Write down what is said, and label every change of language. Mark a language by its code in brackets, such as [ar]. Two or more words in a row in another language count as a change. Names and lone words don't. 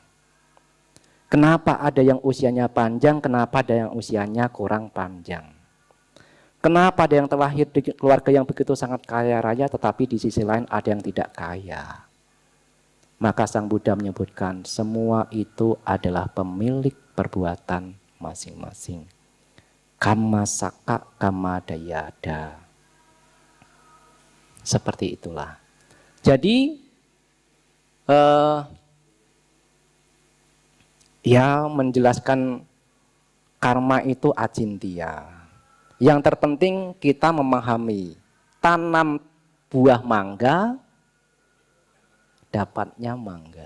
[id] Kenapa ada yang usianya panjang, kenapa ada yang usianya kurang panjang? Kenapa ada yang terlahir di keluarga yang begitu sangat kaya raya, tetapi di sisi lain ada yang tidak kaya? Maka Sang Buddha menyebutkan, semua itu adalah pemilik perbuatan masing-masing. [pi] Kamma saka kamma dayada. [id] Seperti itulah. Jadi ya menjelaskan karma itu acintia. Yang terpenting kita memahami, tanam buah mangga, dapatnya mangga.